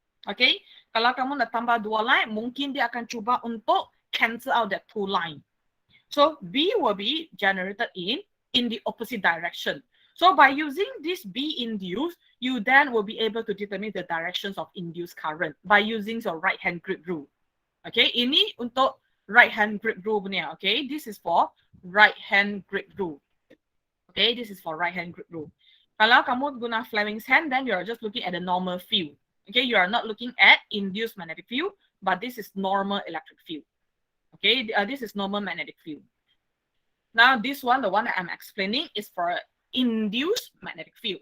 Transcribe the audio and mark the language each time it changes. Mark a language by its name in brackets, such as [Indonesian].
[Malay] Okay, kalau kamu nak tambah 2 line, mungkin dia akan cuba untuk cancel out that 2 line. [English] So B will be generated in the opposite direction. So by using this B induced, you then will be able to determine the directions of induced current by using your right-hand grip rule. [Malay] Okay, ini untuk right-hand grip rule punya. [English] Okay, this is for right-hand grip rule. Okay, this is for right-hand grip rule. [Malay] Kalau kamu guna [English] Fleming's hand, then you are just looking at the normal field. Okay, you are not looking at induced magnetic field, but this is normal electric field. Okay, this is normal magnetic field. Now this one, the one that I'm explaining, is for induced magnetic field.